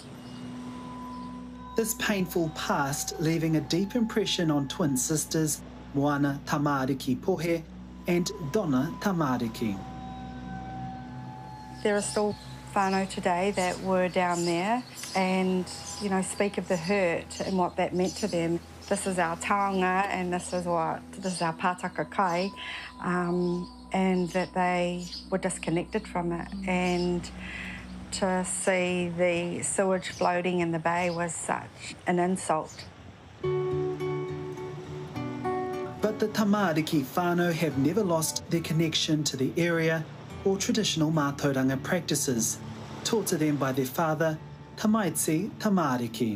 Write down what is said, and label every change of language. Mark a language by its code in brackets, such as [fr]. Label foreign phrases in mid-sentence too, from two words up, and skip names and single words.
[en] This painful past leaving a deep impression on twin sisters Moana Tamariki Pohe and Donna Tamariki. There are still whānau today that were down there and, you know, speak of the hurt and what that meant to them. This is our taonga and this is our [mi] pātaka kai, [en] and that they were disconnected from it. And to see the sewage floating in the bay was such an insult. But the Tamariki whānau have never lost their connection to the area or traditional mātauranga practices, taught to them by their father, Tamaitsi Tamariki.